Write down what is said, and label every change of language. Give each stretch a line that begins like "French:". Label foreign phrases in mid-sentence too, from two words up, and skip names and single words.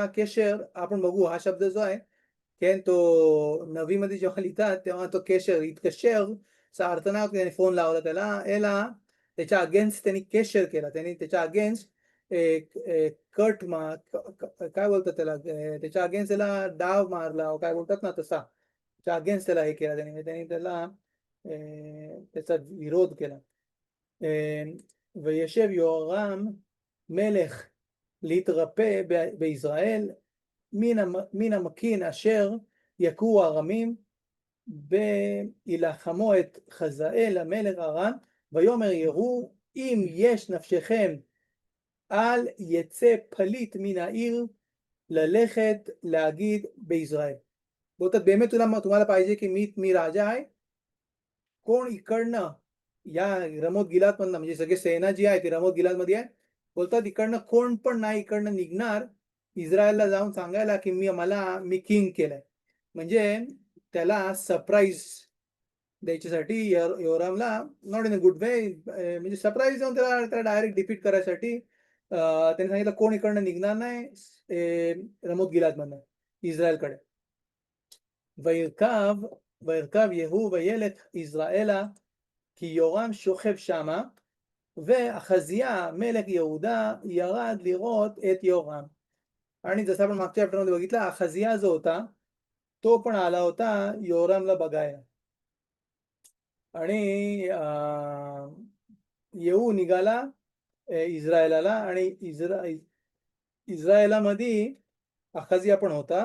Marathi: केशर आपण बघू, हा शब्द जो आहे כן, तो नवीमध्ये जेव्हा लिहितात तेव्हा तो केशर, इतकशेर चा अर्थ नाही होत त्याने फोन लावला त्याला, एला त्याच्या अगेन्स्ट त्यांनी केशर केला. त्यांनी त्याच्या अगेन्स्ट कट काय बोलतात त्याला, त्याच्या अगेन्स्ट त्याला डाव मारला काय बोलतात ना तसा, त्याच्या अगेन्स्ट त्याला हे केला त्यांनी त्याला त्याचा विरोध केला.
Hebrew: וישב יהורם מלך להתרפא בישראל מן המקין אשר יכו ארמים, וילחמו את חזאל המלך ארם. ויאמר יהוא, אם יש נפשכם אל יצא פליט מן העיר ללכת להגיד בישראל.
Marathi: बोलतात באמת तुम्हाला पाहिजे की मी राजा आहे, कोण इकडनं या रमोत गिलाद मधनं, म्हणजे सगळे सेना जी आहे ती रमोत गिलाद मध्ये आहे, बोलतात इकडनं कोण पण नाही इकडनं निघणार इस्रायलला जाऊन सांगायला की मी किंग केलंय. म्हणजे त्याला सरप्राईज द्यायच्यासाठी योरामला,
English: not in a good way,
Marathi: म्हणजे सरप्राईज देऊन त्याला डायरेक्ट डिफीट करायसाठी त्यांनी सांगितलं कोण इकडनं निघणार नाही रमोत गिलाद मधनं इस्रायलकडे.
Hebrew: וירכב יהוא וילך יזרעאלה כי יורם שוכב שמה, ואחזיה מלך יהודה ירד לראות את יורם.
Marathi: आणि जसं आपण मागच्या चॅप्टरमध्ये बघितलं, अखजिया जो होता तो पण आला होता योरामला बघायला. आणि येऊ निघाला इस्रायलाला, आणि इस्रायलामध्ये अखजिया पण होता.